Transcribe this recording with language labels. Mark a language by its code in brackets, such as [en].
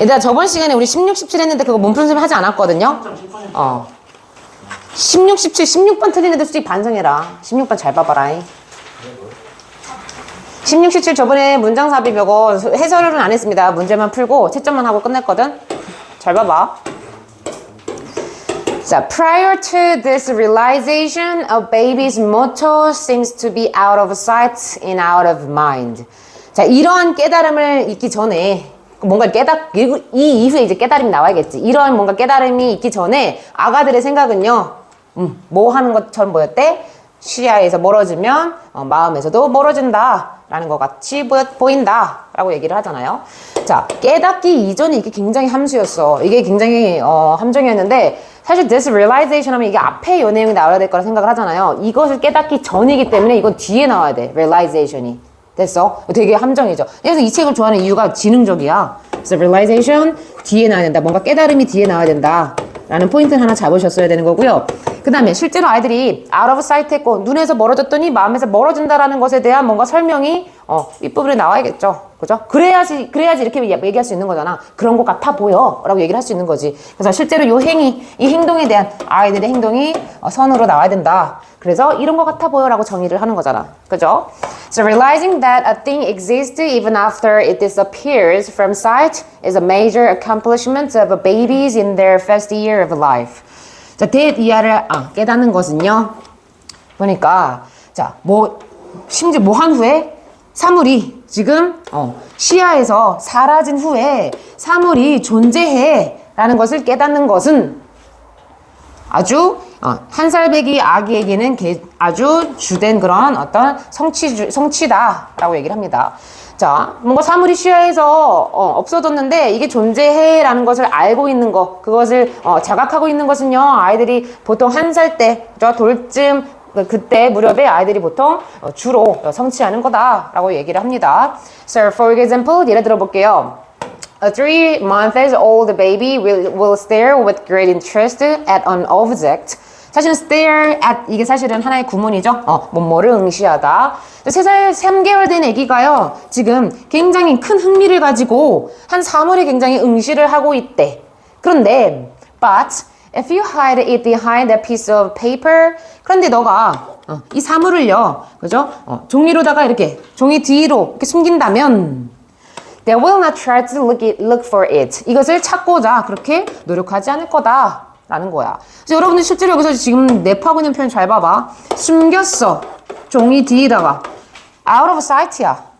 [ko] 얘들아 저번 시간에 우리 16, 17 했는데 그거 문풀림 하지 않았거든요? 16, 17, 16번 틀리는데 솔직히 반성해라. 16번 잘 봐봐라. 16, 17 저번에 문장 삽입 이거 해설은 안 했습니다. 문제만 풀고 채점만 하고 끝냈거든? 잘 봐봐. [en] 자, prior to this realization, a baby's motto seems to be out of sight and out of mind. [ko] 자, 이러한 깨달음을 잊기 전에 뭔가 이 이후에 이제 깨달음이 나와야겠지. 이러한 뭔가 깨달음이 있기 전에 아가들의 생각은요, 뭐 하는 것처럼 보였대? 시야에서 멀어지면 마음에서도 멀어진다 라는 것 같이 보인다 라고 얘기를 하잖아요. 자, 깨닫기 이전에 이게 굉장히 함수였어. 이게 굉장히 함정이었는데 사실 [en] this realization [ko] 하면 이게 앞에 요 내용이 나와야 될 거라 생각을 하잖아요. 이것을 깨닫기 전이기 때문에 이건 뒤에 나와야 돼. realization이. 됐어? 되게 함정이죠. 그래서 이 책을 좋아하는 이유가 지능적이야. 그래서 realization 뒤에 나와야 된다. 뭔가 깨달음이 뒤에 나와야 된다. 라는 포인트를 하나 잡으셨어야 되는 거고요. 그 다음에 실제로 아이들이 [en] out of sight [ko] 했고 눈에서 멀어졌더니 마음에서 멀어진다라는 것에 대한 뭔가 설명이 윗부분에 나와야겠죠. 그죠? 그래야지 이렇게 얘기할 수 있는 거잖아. 그런 것 같아 보여 라고 얘기를 할 수 있는 거지. 그래서 실제로 이 행동에 대한 아이들의 행동이 선으로 나와야 된다. 그래서 이런 것 같아 보여 라고 정의를 하는 거잖아. 그죠? [en] So realizing that a thing exists even after it disappears from sight is a major accomplishment of babies in their first year of life. [ko] 자, 대이하를 깨닫는 것은요. 보니까 심지어 뭐 한 후에 사물이 지금 시야에서 사라진 후에 사물이 존재해 라는 것을 깨닫는 것은 아주 한 살배기 아기에게는 아주 주된 그런 어떤 성취다 라고 얘기를 합니다. 자, 뭔가 사물이 시야에서 없어졌는데 이게 존재해 라는 것을 알고 있는 것, 그것을 자각하고 있는 것은요, 아이들이 보통 한 살 때, 돌쯤 그때 무렵에 아이들이 보통 주로 성취하는 거다 라고 얘기를 합니다. [en] So for example, [ko] 예를 들어 볼게요. [en] A 3-month-old baby will stare with great interest at an object. [ko] 사실은 stare at 이게 사실은 하나의 구문이죠. 뭐뭐를 응시하다. 3살 3개월 된 아기가요. 지금 굉장히 큰 흥미를 가지고 한 사물에 굉장히 응시를 하고 있대. [en] 그런데 but if you hide it behind a piece of paper, [ko] 그런데 너가 이 사물을요, 그죠? 종이로다가 이렇게 종이 뒤로 이렇게 숨긴다면 [en] they will not try to look for it. [ko] 이것을 찾고자 그렇게 노력하지 않을 거다 라는 거야. 그래서 여러분들 실제로 여기서 지금 랩하고 있는 표현 잘 봐봐. 숨겼어. 종이 뒤에다가 [en] out of sight [ko] 야.